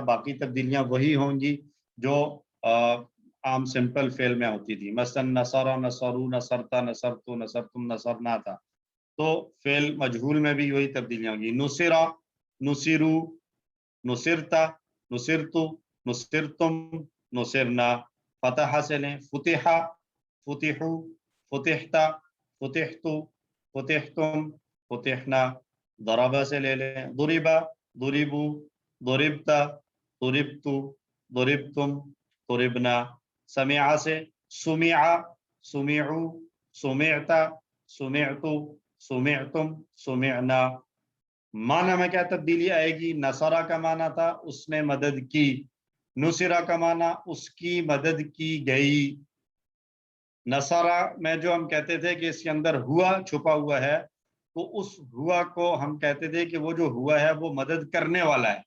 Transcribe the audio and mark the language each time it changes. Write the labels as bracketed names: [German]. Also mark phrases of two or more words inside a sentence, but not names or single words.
[Urdu] باقی تبدیلیاں وہی ہوں گی جو عام سمپل فعل میں ہوتی تھی. [Arabic] مثلا نصر، نصرو، نصرتا، نصرتو، نصرتم، نصرنا تھا. [Urdu] تو فعل مجہول میں بھی وہی تبدیلیاں ہوں گی. [Arabic] نصرہ، نصرو، نصرتا، نصرتو، نصرتم، نصرنا. [Urdu] فتح سے لیں فتحہ، [Arabic] فتحو، فتحتا، فتحتو، فتحتم، فتحنا. [Urdu] ضربہ سے لے لیں ضربہ، [Arabic] ضربو، ضربتا، ضربتو، ضربتم، ضربنا. سمع سے سمع، سمعو، سمعتا، سمعتو، سمعتم، سمعنا. [Urdu] معنی میں کیا تبدیلی آئے گی، نصرہ کا معنی تھا اس نے مدد کی، نصرہ کا معنی اس کی مدد کی گئی. نصرہ میں جو ہم کہتے تھے کہ اس کے اندر ہوا چھپا ہوا ہے، تو اس ہوا کو ہم کہتے تھے کہ وہ جو ہوا ہے وہ مدد کرنے والا ہے.